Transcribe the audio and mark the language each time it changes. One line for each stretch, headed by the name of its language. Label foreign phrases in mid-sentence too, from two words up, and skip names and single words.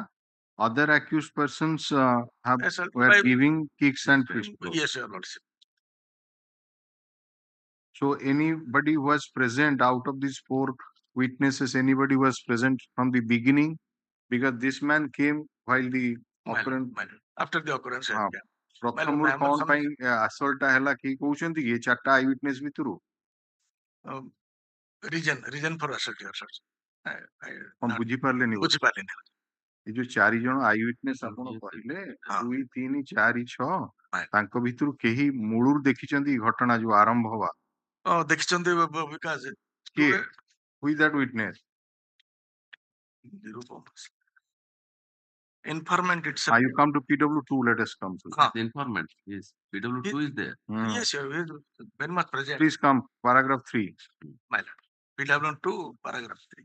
English: Other accused persons were giving kicks and fist blows. Yes, your lordship. So anybody was present out of these 4 witnesses, anybody was present from the beginning? Because this man came while the occurrence. After the occurrence.
Odia: ପ୍ରଥମରୁ କଣ ପାଇଁ assault ଟା ହେଲା କି କହୁଛନ୍ତି କି 4ଟା
English: eye witness
Odia: ଭିତରୁ? Reason for assault, your sir. କଣ ବୁଝିପାରିଲେନି? ଏ ଯୋଉ 4 ଜଣ
English: eye witness
Odia: ଆପଣ କହିଲେ 2, 3, 4, 6 ତାଙ୍କ ଭିତରୁ କେହି ମୂଳରୁ ଦେଖିଛନ୍ତି ଏ ଘଟଣା ଯୋଉ ଆରମ୍ଭ ହବା? ଦେଖିଛନ୍ତି ବିକାଶ କିଏ?
English: Who is that witness? Informant itself. You come to PW2, let us come to the informant. Yes, PW2 is there. Yes, sir, he is very much present. Please come, paragraph 3. My lord, PW2, paragraph 3.